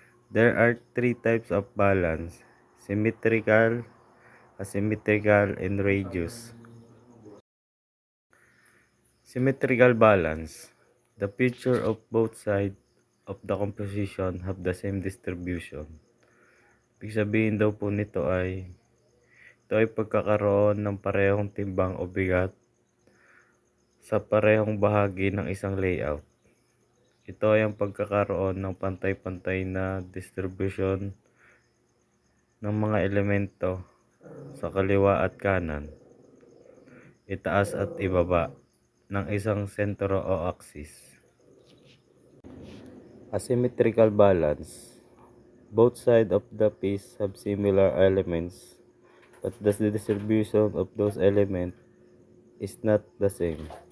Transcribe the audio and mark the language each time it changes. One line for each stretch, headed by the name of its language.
English: There are three types of balance: symmetrical, asymmetrical, and radius. Symmetrical balance. The feature of both sides of the composition have the same distribution.
Filipino: Ibig sabihin daw po nito ito ay pagkakaroon ng parehong timbang o bigat sa parehong bahagi ng isang layout. Ito ay ang pagkakaroon ng pantay-pantay na distribution ng mga elemento sa kaliwa at kanan, itaas at ibaba ng isang sentro o axis.
English: Asymmetrical balance. Both sides of the piece have similar elements, but the distribution of those elements is not the same.